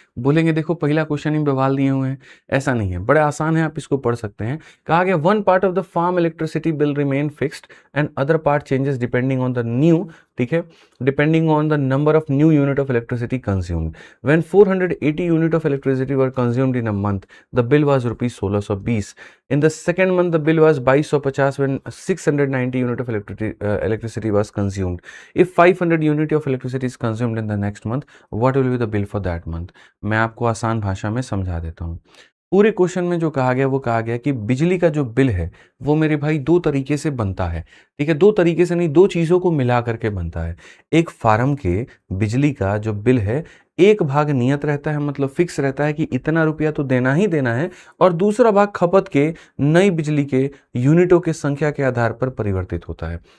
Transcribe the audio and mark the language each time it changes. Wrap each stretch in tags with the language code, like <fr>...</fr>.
<hi>बोलेंगे देखो पहला क्वेश्चन ही बवाल दिए हुए हैं, ऐसा नहीं है, बड़ा आसान है, आप इसको पढ़ सकते हैं।</hi> <en>कहा गया one part of the form electricity bill remain fixed and other part changes depending on the new,</en> <hi>ठीक है,</hi> <en>Depending on the number of new unit of electricity consumed. When 480 unit of electricity were consumed in a month the bill was rupees 1620। In the second month, the bill was 2250 when 690 unit of electricity was consumed. If 500 unit of electricity is consumed in the next month, what will be the bill for that month?</en> <hi>मैं आपको आसान भाषा में समझा देता हूँ। पूरे question में जो कहा गया वो कहा गया कि बिजली का जो बिल है वो मेरे भाई दो तरीके से बनता है। ठीक है, दो तरीके से नहीं, दो चीज़ों को मिला करके बनता है। एक फार्म के बिजली का जो बिल है एक भाग नियत रहता है, मतलब फिक्स रहता है कि इतना रुपया तो देना ही देना है, और दूसरा भाग खपत के नई बिजली के यूनिटों के संख्या के आधार पर परिवर्तित होता है।</hi>